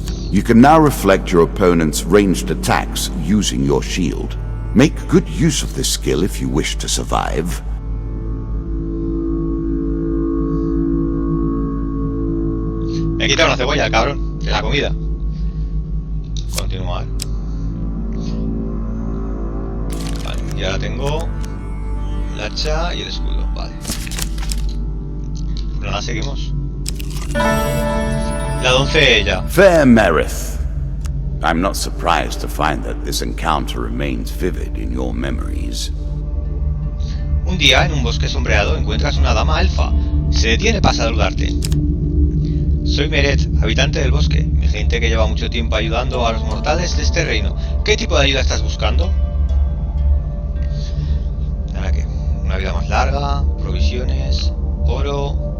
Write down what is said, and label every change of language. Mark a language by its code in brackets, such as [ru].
[en] You can now reflect your opponent's ranged attacks using your shield. Make good use of this skill if you wish to survive. [es] Me he quitado una cebolla, el cabrón, de la comida. Continuar. Vale, y ahora tengo el hacha y el escudo. Vale. Pues nada, seguimos. La doncella. [en] Fair Merith. I'm not surprised to find that this encounter remains vivid in your memories. [es] Un día, en un bosque sombreado, encuentras una dama elfa. Se detiene para saludarte. Soy Meret, habitante del bosque. Mi gente que lleva mucho tiempo ayudando a los mortales de este reino. ¿Qué tipo de ayuda estás buscando? ¿Ahora qué? Una vida más larga, provisiones, oro...